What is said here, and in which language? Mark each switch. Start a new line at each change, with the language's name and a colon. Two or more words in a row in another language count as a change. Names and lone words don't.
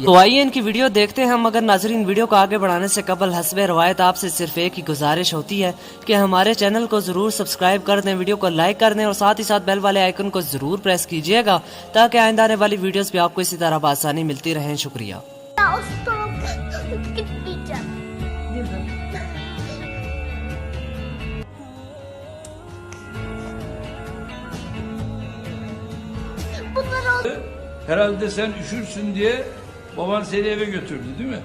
Urdu: تو آئیے ان کی ویڈیو دیکھتے ہیں۔ مگر ناظرین، ویڈیو کو آگے بڑھانے سے قبل حسب روایت آپ سے صرف ایک ہی گزارش ہوتی ہے کہ ہمارے چینل کو ضرور سبسکرائب کر دیں، ویڈیو کو لائک کر دیں اور ساتھ ہی ساتھ بیل والے آئیکن کو ضرور پریس کیجیے گا تاکہ آئندہ آنے والی ویڈیوز بھی آپ کو اسی طرح باآسانی ملتی رہیں. شکریہ.
Turkish: Herhalde sen üşürsün diye baban seni eve götürdü değil mi?